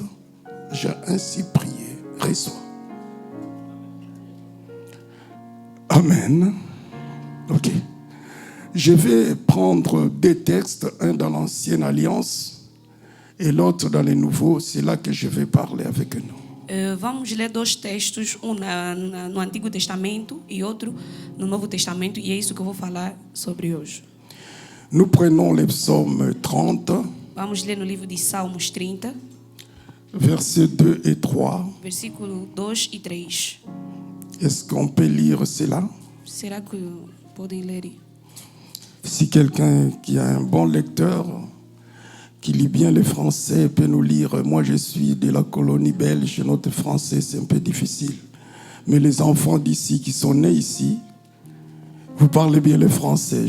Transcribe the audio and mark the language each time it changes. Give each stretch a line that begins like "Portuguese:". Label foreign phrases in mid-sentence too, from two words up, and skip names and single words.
French: J'ai ainsi prié. Reçois. Amen. Ok. Je vais prendre deux textes, un dans l'Ancienne Alliance et l'autre dans les Nouveaux. C'est là que je vais parler avec nous.
Portuguese: Vamos ler dois textos, no Antigo Testamento e outro no Novo Testamento, e é isso que eu vou falar sobre hoje.
French: Nous prenons le psaume 30.
Portuguese: Vamos ler no livro de Salmos 30,
French: versets 2 et 3.
Portuguese: Versículo 2 e 3.
French: Est-ce qu'on peut lire cela?
Portuguese: Será que podem ler?
French: Si quelqu'un qui a un bon lecteur, qui lit bien le français, peut nous lire. Moi, je suis de la colonie belge. Notre français, c'est un peu difficile. Mais les enfants d'ici, qui sont nés ici, vous parlez bien le français.